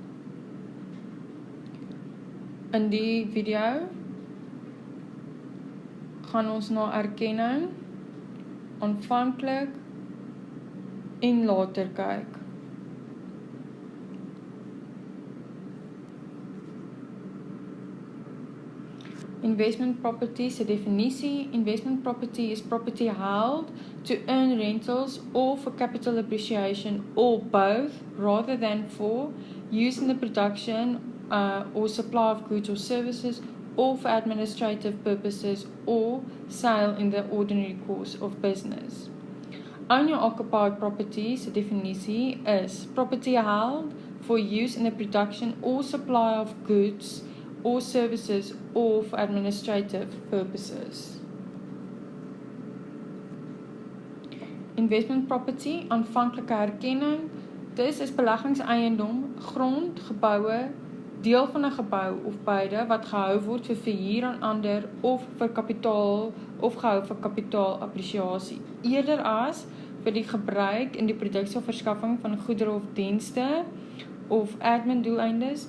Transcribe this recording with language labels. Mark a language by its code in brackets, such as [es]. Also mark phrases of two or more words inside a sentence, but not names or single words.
[af] In die video gaan ons na erkenning, aanvanklik en later kyk. [en] Investment property [af] se definisie. [en] Investment property is property held to earn rentals or for capital appreciation or both rather than for use in the production or supply of goods or services or for administrative purposes or sale in the ordinary course of business. Owner-occupied property [af] se definisie [en] is property held for use in the production or supply of goods or services or for administrative purposes. Investment property, [af] aanvanklike erkenning. Dis is beleggingseiendom, grond, geboue, deel van 'n gebou of beide wat gehou word vir verhuur aan ander of vir kapitaal of gehou vir kapitaalappresiasie, eerder as vir die gebruik in die produksie of verskaffing van goedere of dienste of admin doeleindes.